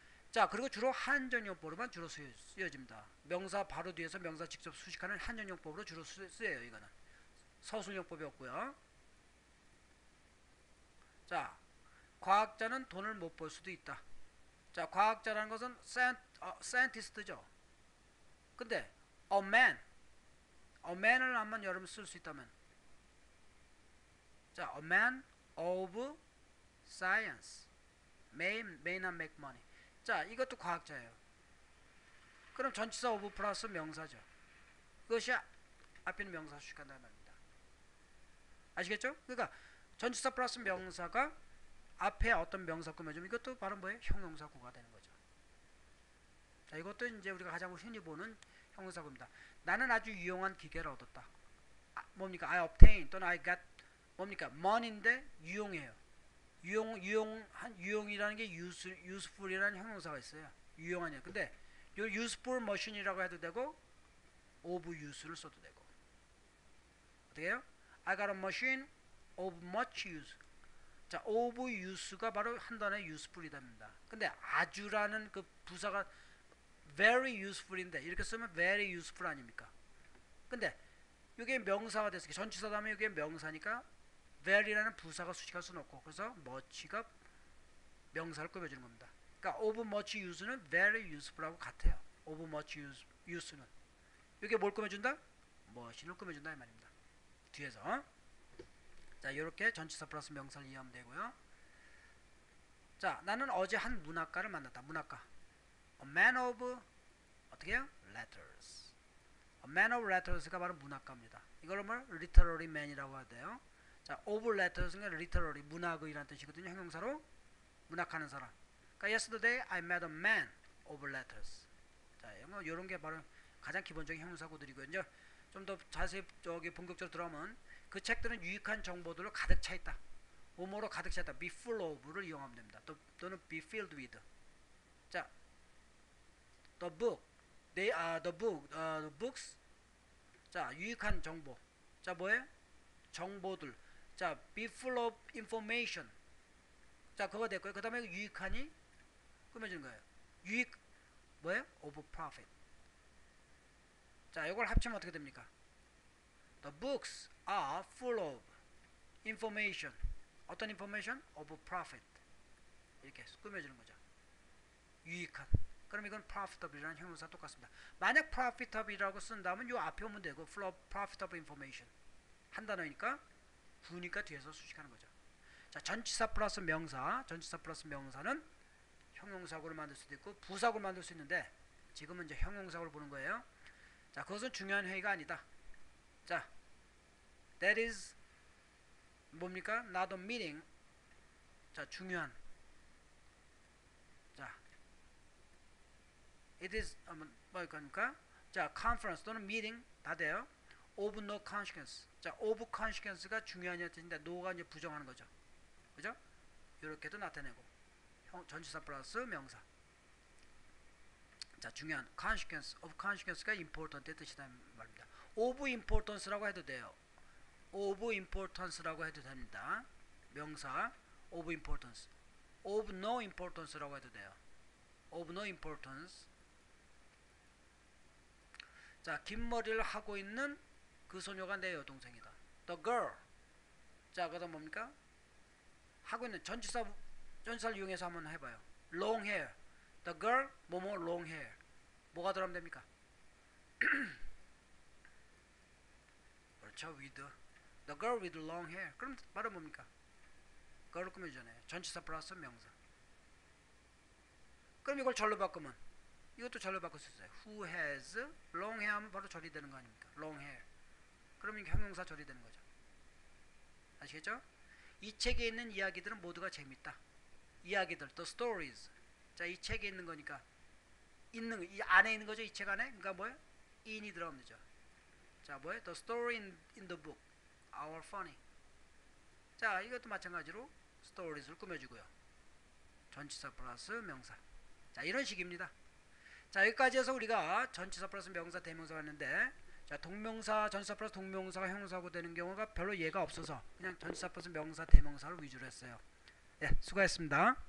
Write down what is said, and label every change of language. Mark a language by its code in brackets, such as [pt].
[ko] 자, 그리고 주로 한전용법으로만 주로 쓰여집니다. 명사 바로 뒤에서 명사 직접 수식하는 한전용법으로 주로 쓰여요. 이거는 서술용법이 없고요. 자, 과학자는 돈을 못 벌 수도 있다. 자, 과학자라는 것은 scientist죠. [en] 근데 a man을 [ko] 한번 여러분 쓸 수 있다면, [en] 자, a man of science may not make money. [ko] 자, 이것도 과학자예요. 그럼 전치사 of 플러스 명사죠. 그것이 앞에 있는 명사 수식한다는 말입니다. 아시겠죠? 그러니까 전치사 플러스 명사가 앞에 어떤 명사 꾸며주면 이것도 바로 뭐예요? 형용사구가 되는 거죠. 자, 이것도 이제 우리가 가장 흔히 보는 형용사구입니다. 나는 아주 유용한 기계를 얻었다. 뭡니까? [en] I obtained [ko] 또는 [en] I got [ko] 뭡니까? money인데 유용해요. 유용이라는 게 useful이라는 형용사가 있어요. 유용하냐. 근데 요 [en] useful machine [ko] 이라고 해도 되고 [en] of use [ko] 를 써도 되고. 어떻게 해요? [en] I got a machine of much use. [ko] 자, of use가 바로 한 단어의 useful이답니다. 근데 아주라는 그 부사가 [en] very useful [ko] 인데 이렇게 쓰면 very useful 아닙니까? 근데 이게 명사가 됐으니까 전치사 다음에 이게 명사니까 very라는 부사가 수식할 수는 없고 그래서 much가 명사를 꾸며주는 겁니다. 그러니까 [en] of much use는 very useful하고 [ko] 같아요. [en] of much use [ko] 는 이게 뭘 꾸며준다? much를 꾸며준다 이 말입니다. 뒤에서 자, 이렇게 전치사 플러스 명사를 이해하면 되고요. 자, 나는 어제 한 문학가를 만났다. 문학가 [en] a man of [ko] 어떻게 해요? [en] letters. a man of letters가 [ko] 바로 문학가입니다. 이걸 뭐 [en] literary man [ko] 이라고 하대요. 자, [en] of letters [ko] 는 literary 문학의라는 뜻이거든요. 형용사로 문학하는 사람. 그러니까 [en] yesterday I met a man of letters. [ko] 자, 이런 게 바로 가장 기본적인 형용사구들이고요. 이제 좀 더 자세히 본격적으로 들어가면 그 책들은 유익한 정보들로 가득 차 있다. 뭐뭐로 가득 차 있다. [en] be full of [ko] 를 이용하면 됩니다. [en] 또는 be filled with. 자, the book, the books. [ko] 자, 유익한 정보. 자, 뭐예요? 정보들. [en] 자, be full of information. [ko] 자, 그거 됐고요. 그 다음에 유익하니 꾸며주는 거예요. 유익 뭐예요? [en] of profit. [ko] 자, 이걸 합치면 어떻게 됩니까? [en] The books are full of information. [ko] 어떤 information? [en] Of profit. [ko] 이렇게 꾸며주는 거죠. 유익한. 그럼 이건 profitable이라는 형용사 똑같습니다. 만약 profitable이라고 쓴다면 요 앞에 오면 되고 [en] full of profitable information. [ko] 한 단어니까 구니까 뒤에서 수식하는 거죠. 자, 전치사 플러스 명사. 전치사 플러스 명사는 형용사구를 만들 수도 있고 부사구를 만들 수 있는데 지금은 이제 형용사구를 보는 거예요. 자, 그것은 중요한 회의가 아니다. 자, [en] that is [ko] 뭡니까? [en] not a meeting. 자, [ko] 중요한. 자, it is 뭐니까? 자, conference 또는 meeting 다 돼요. [en] of no consequence. [ko] 자, [en] of consequence [ko] 가 중요한 뜻인데 no가 이제 부정하는 거죠. 그죠? 이렇게도 나타내고 전치사 플러스 명사. 자, 중요한 consequence, [en] of consequence [ko] 가 important의 뜻이다 말입니다. [en] of importance [ko] 라고 해도 돼요. of importance라고 해도 됩니다. [en] 명사 of importance. of no importance라고 [ko] 해도 돼요. [en] of no importance. [ko] 자, 긴 머리를 하고 있는 그 소녀가 내 여동생이다. [en] The girl. [ko] 자, 그다음 뭡니까? 하고 있는 전치사를 이용해서 한번 해봐요. [en] long hair. The girl [ko] 뭐뭐 [en] long hair. [ko] 뭐가 들어가면 됩니까? 그렇죠. [en] with the girl with long hair. [ko] 그럼 말은 뭡니까? girl을 꾸며주잖아요. 전치사 플러스 명사. 그럼 이걸 절로 바꾸면 이것도 절로 바꿀 수 있어요. [en] Who has long hair [ko] 하면 바로 절이 되는 거 아닙니까? [en] long hair. [ko] 그러면 형용사 절이 되는 거죠. 아시겠죠? 이 책에 있는 이야기들은 모두가 재밌다. [en] 이야기들, the stories. [ko] 자, 이 책에 있는 거니까 이 안에 있는 거죠. 이 책 안에. 그러니까 뭐예요? in이 들어가면 되죠. 자, 뭐예요? [en] The story in the book are funny. [ko] 자, 이것도 마찬가지로 stories를 꾸며주고요. 전치사 플러스 명사. 자, 이런 식입니다. 자, 여기까지 해서 우리가 전치사 플러스 명사, 대명사가 했는데, 자, 동명사, 전치사 플러스 동명사가 형용사고 되는 경우가 별로 예가 없어서 그냥 전치사 플러스 명사, 대명사를 위주로 했어요. 예, 수고했습니다.